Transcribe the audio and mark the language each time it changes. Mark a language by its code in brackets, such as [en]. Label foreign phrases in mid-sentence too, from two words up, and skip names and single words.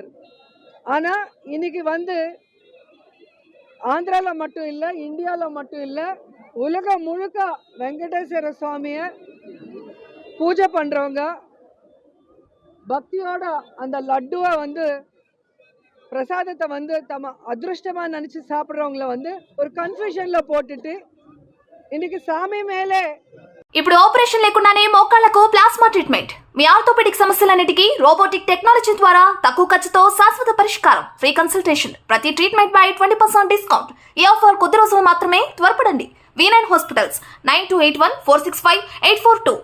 [ta] ஆனா இன்னைக்கு ஆந்திரால மட்டும் இல்ல, இந்தியால மட்டும் இல்ல, உலகம் முழுக்க வெங்கடேஸ்வர சுவாமிய பூஜை பண்றவங்க பக்தியோட அந்த லட்டுவை பிரசாதத்தை தம்ம அதிருஷ்டமா நினைச்சு சாப்பிடுறவங்கள ஒரு கன்ஃபியூஷன்ல போட்டுட்டு இன்னைக்கு சாமி மேலே. [te] ఇప్పుడు ఆపరేషన్ లేకుండానే మోకాళ్లకు [en] plasma treatment. [te] మీ ఆర్థోపెడిక్ సమస్యలన్నిటికీ [en] robotic technology [te] ద్వారా తక్కువ ఖర్చుతో శాశ్వత పరిష్కారం. [en] free consultation. [te] ప్రతి ట్రీట్మెంట్ పై 20% డిస్కౌంట్. ఈ ఆఫర్ కొద్ది రోజులు మాత్రమే. త్వరపడండి. V9 హాస్పిటల్స్ 9281465842.